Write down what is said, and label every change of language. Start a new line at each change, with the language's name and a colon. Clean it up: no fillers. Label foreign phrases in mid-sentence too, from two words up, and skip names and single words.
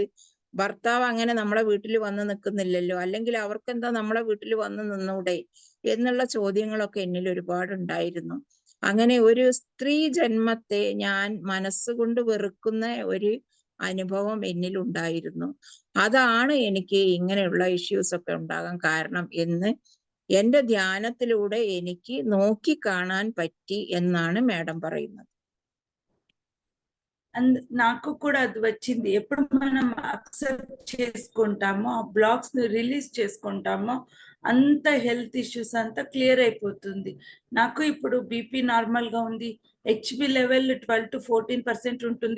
Malayalam: ഭർത്താവ് അങ്ങനെ നമ്മളെ വീട്ടിൽ വന്ന് നിൽക്കുന്നില്ലല്ലോ, അല്ലെങ്കിൽ അവർക്കെന്താ നമ്മളെ വീട്ടിൽ വന്ന് നിന്നൂടെ എന്നുള്ള ചോദ്യങ്ങളൊക്കെ എന്നിൽ ഒരുപാടുണ്ടായിരുന്നു. അങ്ങനെ ഒരു സ്ത്രീ ജന്മത്തെ ഞാൻ മനസ്സുകൊണ്ട് വെറുക്കുന്ന ഒരു അനുഭവം എന്നിൽ ഉണ്ടായിരുന്നു. അതാണ് എനിക്ക് ഇങ്ങനെയുള്ള ഇഷ്യൂസ് ഒക്കെ ഉണ്ടാകാൻ കാരണം എന്ന് എന്റെ ധ്യാനത്തിലൂടെ എനിക്ക് നോക്കി കാണാൻ పట్టి എന്നാണ് మేడం പറയുന്നത്.
Telugu: నాకు కూడా అది వచ్చింది. ఎప్పుడు మనం అక్సెప్ట్ చేసుకుంటామో, ఆ బ్లాక్స్ ని రిలీజ్ చేసుకుంటామో అంత
English: health issues
Telugu: అంతా క్లియర్ అయిపోతుంది. నాకు ఇప్పుడు
English: BP normal
Telugu: గా ఉంది,
English: HB level
Telugu: 12 to 14% ఉంటుంది.